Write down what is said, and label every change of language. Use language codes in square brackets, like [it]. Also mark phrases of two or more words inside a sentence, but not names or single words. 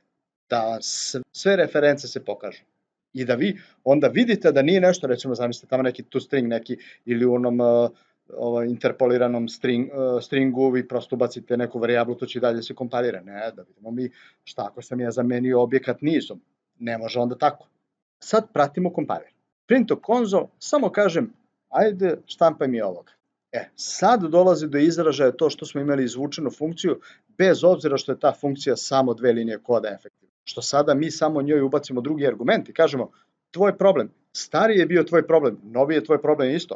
[sr] Da sve reference se pokažu. I da vi onda vidite da nije nešto, recimo zamislite tamo neki toString neki ili u onom interpoliranom stringu vi prosto ubacite neku varijablu, to će dalje se kompilira. Ne, da vidimo mi šta ako sam ja zamenio objekat nizom. Ne može onda tako. Sad pratimo compiler. [en] Print of console, [sr] samo kažem, ajde štampaj mi ovoga. Sad dolazi do izražaja to što smo imali izvučenu funkciju, bez obzira što je ta funkcija samo 2 linije koda efektivno. Što sada mi samo njoj ubacimo drugi argument i kažemo, tvoj problem, stari je bio tvoj problem, novi je tvoj problem isto.